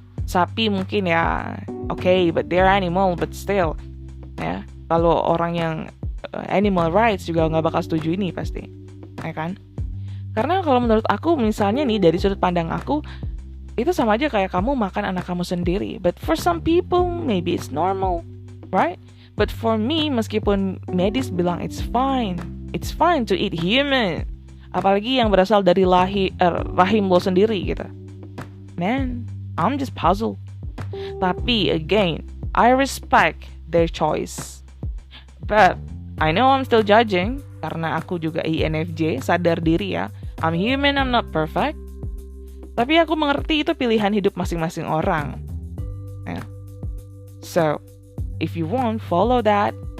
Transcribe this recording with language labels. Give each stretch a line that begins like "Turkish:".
Indonesian: Sapi mungkin ya
English: but they're animal, but still
Indonesian: ya, kalau orang yang animal rights juga nggak bakal setuju ini pasti, ya kan? Karena kalau menurut aku misalnya nih dari sudut pandang aku, itu sama aja kayak kamu makan anak kamu sendiri.
English: But for some people maybe it's normal, right? But for me,
Indonesian: meskipun medis bilang
English: it's fine to eat human,
Indonesian: apalagi yang berasal dari rahim lo sendiri gitu.
English: Man, I'm just puzzled.
Indonesian: Tapi
English: again, I respect their choice. But I know I'm still judging,
Indonesian: karena aku juga INFJ, sadar diri ya.
English: I'm human, I'm not perfect.
Indonesian: Tapi aku mengerti itu pilihan hidup masing-masing orang. Yeah.
English: So, if you want, follow that.